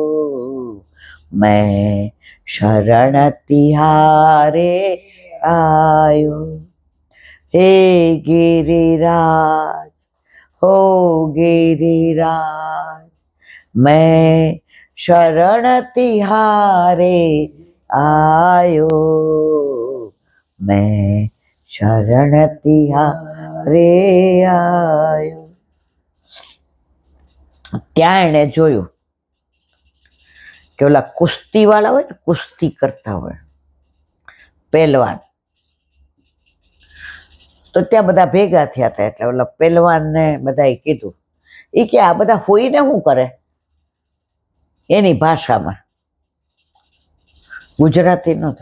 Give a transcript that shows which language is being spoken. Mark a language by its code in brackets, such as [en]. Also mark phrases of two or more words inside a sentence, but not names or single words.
[hi] मैं शरण तिहारे आयो हे गिरिराज हो गिरिराज मैं शरण तिहारे आयो मैं शरण तिहारे आयो. [gu] ત્યાં એણે જોયું કે ઓલા કુસ્તી વાળા હોય ને, કુસ્તી કરતા હોય પહેલવાન, તો ત્યાં બધા ભેગા થયા હતા. એટલે ઓલા પહેલવાનને બધાએ કીધું, એ કે આ બધા હોઈને શું કરે, એની ભાષામાં, ગુજરાતી નહોતું.